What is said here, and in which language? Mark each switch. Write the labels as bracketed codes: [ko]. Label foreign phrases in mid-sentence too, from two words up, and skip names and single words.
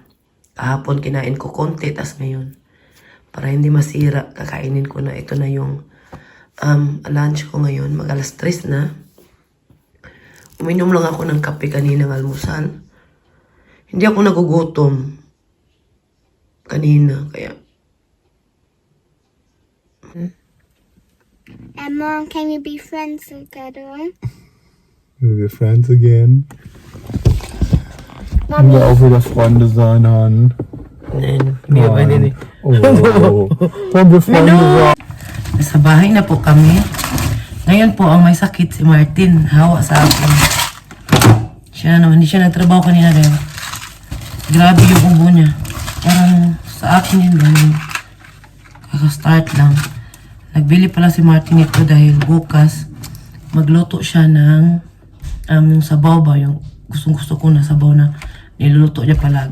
[tl] Kahapon kinain ko konti, tas ngayon. Para hindi masira, kakainin ko na. Ito na yung lunch ko ngayon. Mag alas 3 na. Uminom lang ako ng kape kaninang almusal. Hindi ako nagugutom kanina, kaya [en] Mom, can we be friends together? We're friends again. [de] Können wir auch wieder Freunde sein, Han? [tl] hindi ba din. [de] Oh, wollen wir Freunde sein? [tl] Nasa bahay na po kami. Ngayon po, ang may sakit si Martin. Hawa sa akin. Siya na naman, hindi siya nagtrabaho kanina rin. Grabe yung ubo niya. Parang sa akin yun ganun. Kaka-start lang. Nagbili pala si Martin ito dahil bukas magluto siya ng yung sabaw ba, yung gustong-gusto ko na sabaw na niluluto niya palagi.